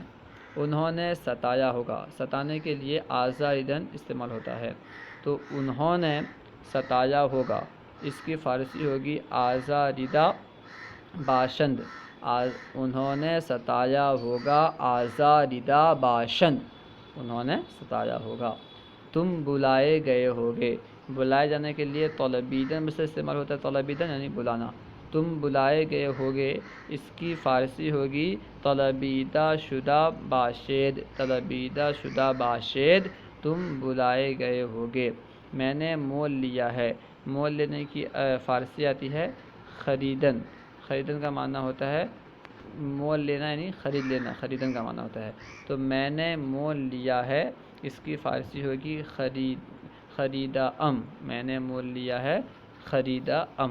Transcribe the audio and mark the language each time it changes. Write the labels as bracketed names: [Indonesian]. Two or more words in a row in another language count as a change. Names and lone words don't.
[Urdu] انہوں نے ستایا ہوگا، ستانے کے لیے آزاریدن استعمال ہوتا ہے، تو انہوں نے ستایا ہوگا، اس کی فارسی ہوگی [Persian] آزاریدہ باشند، [Urdu] انہوں نے ستایا ہوگا [Persian] آزاریدہ باشند، [Urdu] انہوں نے ستایا ہوگا۔ تم بلائے گئے ہوگے، بلائے جانے کے لیے طلبیدن میں سے استعمال ہوتا ہے، طلبیدن یعنی بلانا، تم بلائے گئے ہوگے، اس کی فارسی ہوگی [Persian] طلبیدہ شدہ باشد، طلبیدہ شدہ باشد [Urdu] تم بلائے گئے ہوگے۔ میں نے مول لیا ہے، مول لینے کی فارسی آتی ہے خریدن، خریدن کا معنی ہوتا ہے مول لینا یعنی خرید لینا، خریدن کا معنی ہوتا ہے، تو میں نے مول لیا ہے، اس کی فارسی ہوگی [Persian] خریدا ام، [Urdu] میں نے مول لیا ہے [Persian] خریدا ام۔